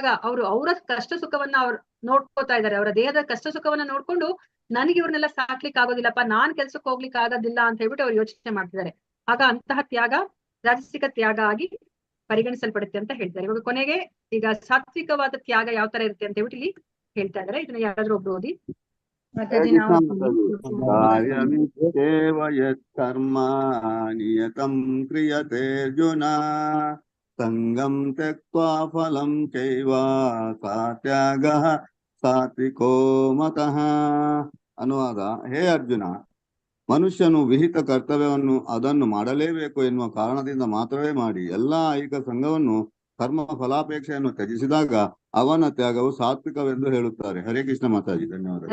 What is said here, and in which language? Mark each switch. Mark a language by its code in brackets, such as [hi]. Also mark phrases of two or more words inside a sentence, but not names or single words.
[kn] ಅವರ ಕಷ್ಟ ಸುಖವನ್ನ ಅವ್ರು ನೋಡ್ಕೋತಾ ಇದ್ದಾರೆ, ಅವರ ದೇಹದ ಕಷ್ಟ ಸುಖವನ್ನ ನೋಡ್ಕೊಂಡು ನನಗೆ ಇವ್ರನ್ನೆಲ್ಲ ಸಾಕ್ಲಿಕ್ಕೆ ಆಗೋದಿಲ್ಲಪ್ಪ, ನಾನ್ ಕೆಲ್ಸಕ್ಕೆ ಹೋಗ್ಲಿಕ್ಕೆ ಆಗೋದಿಲ್ಲ ಅಂತ ಹೇಳ್ಬಿಟ್ಟು ಅವ್ರು ಯೋಚನೆ ಮಾಡ್ತಿದ್ದಾರೆ. ಆಗ ಅಂತಹ ತ್ಯಾಗ ರಾಜಸಿಕ ತ್ಯಾಗ ಆಗಿ ಪರಿಗಣಿಸಲ್ಪಡುತ್ತೆ ಅಂತ ಹೇಳ್ತಾರೆ. ಇವಾಗ ಕೊನೆಗೆ ಈಗ ಸಾತ್ವಿಕವಾದ ತ್ಯಾಗ ಯಾವ ತರ ಇರುತ್ತೆ ಅಂತ ಹೇಳ್ಬಿಟ್ಟು ಇಲ್ಲಿ ಹೇಳ್ತಾ ಇದಾರೆ. ಇದನ್ನ ಯಾರಾದ್ರೂ ಒಬ್ರು ಓದಿ. [sa] ಕಾರ್ಯಮಿತ್ಯೇವ ಯತ್ಕರ್ಮ ನಿಯತಂ ಕ್ರಿಯತೆ ಅರ್ಜುನ ಸಂಗಂ ತ್ಯಕ್ತ್ವಾ ಫಲಂ ಚೈವ ಸಾ ತ್ಯಾಗಃ ಸಾತ್ವಿಕೋ ಮತಃ. [kn] ಅನುವಾದ: ಹೇ ಅರ್ಜುನ, ಮನುಷ್ಯನು ವಿಹಿತ ಕರ್ತವ್ಯವನ್ನು ಅದನ್ನು ಮಾಡಲೇಬೇಕು ಎನ್ನುವ ಕಾರಣದಿಂದ ಮಾತ್ರವೇ ಮಾಡಿ ಎಲ್ಲಾ ಐಹಿಕ ಸಂಘವನ್ನು ಕರ್ಮ ಫಲಾಪೇಕ್ಷೆಯನ್ನು ತ್ಯಜಿಸಿದಾಗ ಅವನ ತ್ಯಾಗವು ಸಾತ್ವಿಕವೆಂದು ಹೇಳುತ್ತಾರೆ. ಹರೇ ಕೃಷ್ಣ ಮಾತಾಜಿ, ಧನ್ಯವಾದ.